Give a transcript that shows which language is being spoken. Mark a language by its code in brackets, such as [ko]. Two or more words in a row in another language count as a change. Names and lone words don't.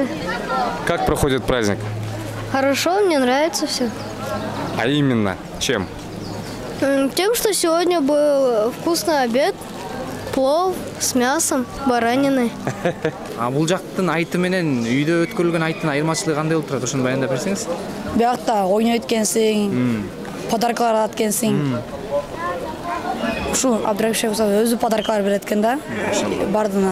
[ru] Как проходит праздник? Хорошо, мне нравится все. А именно, чем? Тем, что сегодня был вкусный обед, плов с мясом, бараниной. [ky] Бул жактын айты менен үйдө өткөрүлгөн айттын айырмачылыгы кандай болуп турат? Ошону баяндап берсеңиз. Биякта ойнойт экенсиң, подаркалар алат экенсиң. Ушу Абдрашев өзү подаркалар берет экен да. Бардына.